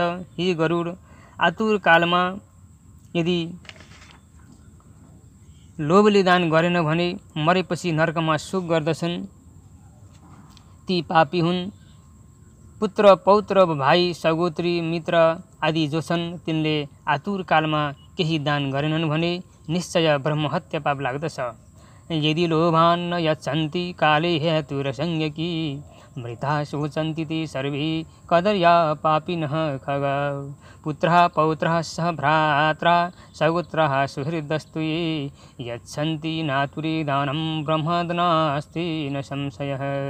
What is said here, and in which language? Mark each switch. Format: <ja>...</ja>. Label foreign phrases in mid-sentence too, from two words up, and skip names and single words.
<ne>हे गरुड आतुर कालमा यदि लोभले दान गरेन भने मरेपछि नरकमा सुख गर्दछन्। ती पापी हुन्। पुत्र पौत्र भाइ सगोत्री मित्र आदि जो छन् तिनले आतुर कालमा केही दान गरेनन् भने निश्चय ब्रह्महत्या पाप लाग्दछ।</ne> <sa>यदि लोभान् न यच्छन्ति काले हेतुरसंज्ञकी मृता शोचन्ति ते सर्वे कदर्या पापिनः खगा पुत्रः पौत्रः सह भ्रात्रा सगोत्रः सुहृदस्तु ये यच्छन्ति नातुरे दानं ब्रह्मदनास्ति न संशयः।</sa>